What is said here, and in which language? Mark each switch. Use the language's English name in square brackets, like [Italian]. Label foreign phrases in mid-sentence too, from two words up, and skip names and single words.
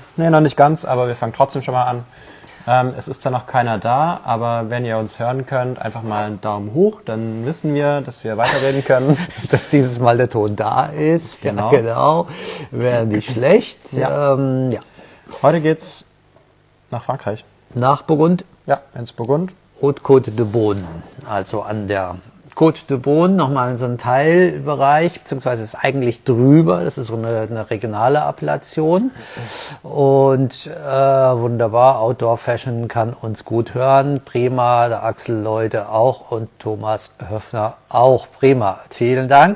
[German] Nee, noch nicht ganz, aber wir fangen trotzdem schon mal an. Es ist zwar noch keiner da, aber wenn ihr uns hören könnt, einfach mal einen Daumen hoch, dann wissen wir, dass wir weiterreden können. Dass dieses Mal der Ton da ist. Genau. Ja, genau. Wäre nicht schlecht. Ja. Ja. Heute geht's nach Frankreich. Nach Burgund. Ja, ins Burgund. Côtes de Beaune, also an der Côtes de Beaune, nochmal so ein Teilbereich, beziehungsweise ist eigentlich drüber, das ist so eine regionale Appellation und wunderbar, Outdoor Fashion kann uns gut hören, prima, der Axel Leute auch und Thomas Höfner auch, prima, vielen Dank.